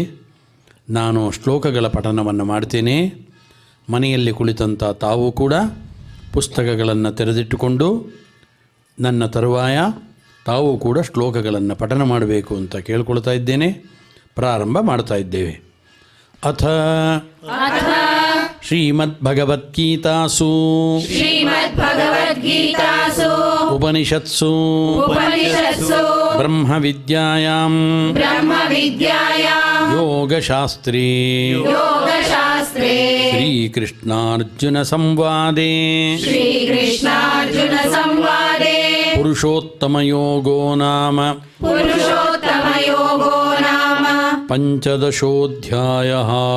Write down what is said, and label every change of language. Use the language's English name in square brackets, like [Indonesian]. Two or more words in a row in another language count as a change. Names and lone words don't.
[Kannada] ನಾನು ಶ್ಲೋಕಗಳ ಪಠನವನ್ನು ಮಾಡ್ತೇನೆ. ಮನೆಯಲ್ಲಿ ಕುಳಿತಂಥ ತಾವು ಕೂಡ ಪುಸ್ತಕಗಳನ್ನು ತೆರೆದಿಟ್ಟುಕೊಂಡು ನನ್ನ ತರುವಾಯ ತಾವು ಕೂಡ ಶ್ಲೋಕಗಳನ್ನು ಪಠನ ಮಾಡಬೇಕು ಅಂತ ಕೇಳ್ಕೊಳ್ತಾ ಇದ್ದೇನೆ. ಪ್ರಾರಂಭ ಮಾಡ್ತಾ ಇದ್ದೇವೆ. [Sanskrit] ಅಥ ಶ್ರೀಮದ್ಭಗವದ್ಗೀತಾಸು ಉಪನಿಷತ್ಸು ಬ್ರಹ್ಮವಿದ್ಯಾಯಾಂ ಯೋಗಶಾಸ್ತ್ರೇ ಶ್ರೀಕೃಷ್ಣಾರ್ಜುನ ಸಂವಾದೇ ಪುರುಷೋತ್ತಮಯೋಗೋ ನಾಮ ಪಂಚದಶೋಧ್ಯಾಯಃ.